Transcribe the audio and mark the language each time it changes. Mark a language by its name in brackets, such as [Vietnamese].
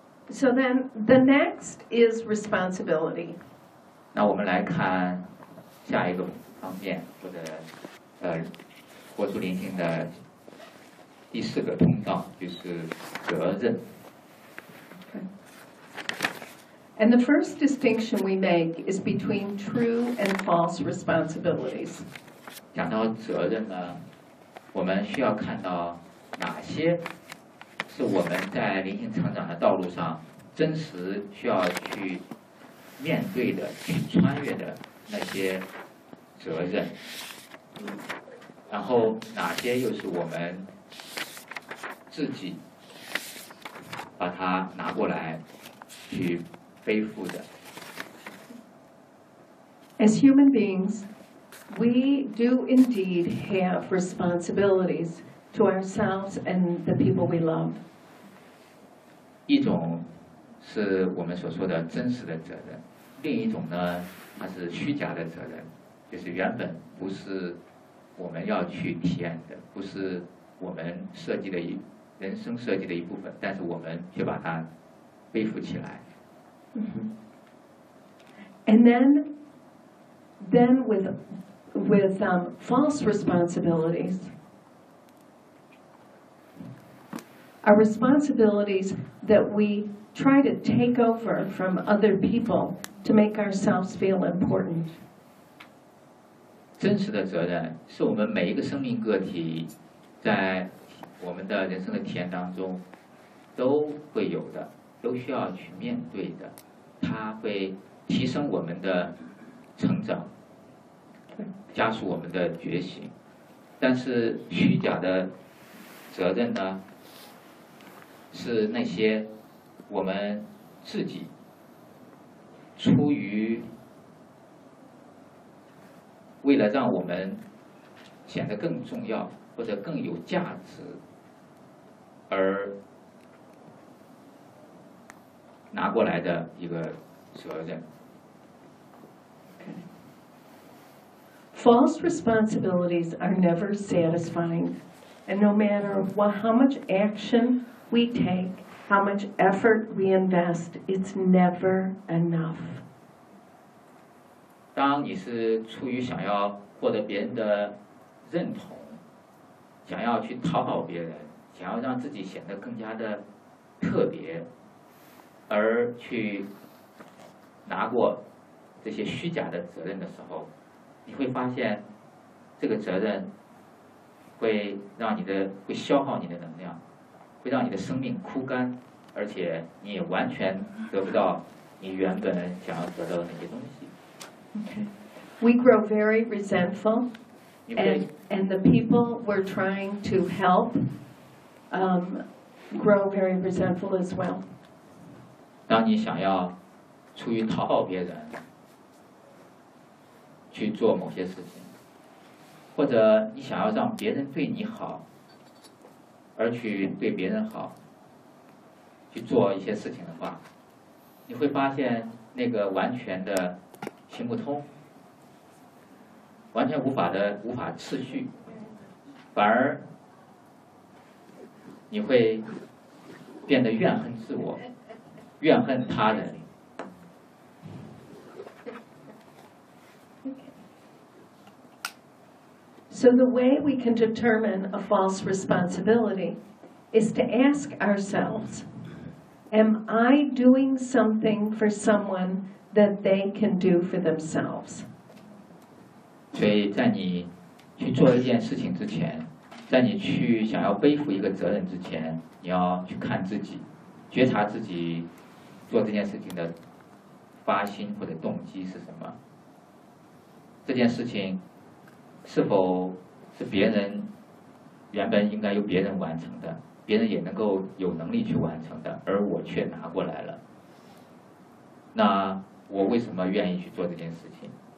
[English] So then the next is responsibility. [Chinese] 那我们来看下一个方面，或者活出灵性的第四个通道，就是责任。 [English] And the first distinction we make is between true and false responsibilities. [Chinese] 讲到责任呢，我们需要看到哪些是我们在灵性成长的道路上真实需要去面对的、去穿越的那些责任，然后哪些又是我们自己把它拿过来去背负的。 [English] As human beings, we do indeed have responsibilities to ourselves and the people we love. [Chinese] 一种是我们所说的真实的责任，另一种呢，它是虚假的责任，就是原本不是我们要去体验的，不是我们设计的人生设计的一部分，但是我们却把它背负起来。 [English] Mm-hmm. And then with false responsibilities, are responsibilities that we try to take over from other people to make ourselves feel important. [Chinese] 真实的责任是我们每一个生命个体在我们的人生的体验当中都会有的，都需要去面对的，它会提升我们的成长，加速我们的觉醒。但是虚假的责任呢，是那些我们自己出于为了让我们显得更重要或者更有价值而拿过来的一个责任。 [English] False responsibilities are never satisfying, and no matter what, how much action we take, how much effort we invest, it's never enough. [Chinese] 当你是出于想要获得别人的认同，想要去讨好别人，想要让自己显得更加的特别，而去拿过这些虚假的责任的时候，你会发现这个责任会让你的会消耗你的能量，会让你的生命枯干，而且你也完全得不到你原本想要得到的那些东西。 [English] We grow very resentful and the people we're trying to help grow very resentful as well. [Chinese] 当你想要出于讨好别人去做某些事情，或者你想要让别人对你好而去对别人好去做一些事情的话，你会发现那个完全的行不通，完全无法持续，反而你会变得怨恨自我，怨恨他人。 [English] So the way we can determine a false responsibility is to ask ourselves, am I doing something for someone that they can do for themselves? [Chinese] 所以在你去做一件事情之前，在你去想要背负一个责任之前，你要去看自己，觉察自己做这件事情的发心或者动机是什么。这件事情是否是别人原本应该由别人完成的，别人也能够有能力去完成的，而我却拿过来了，那我为什么愿意去做这件事情？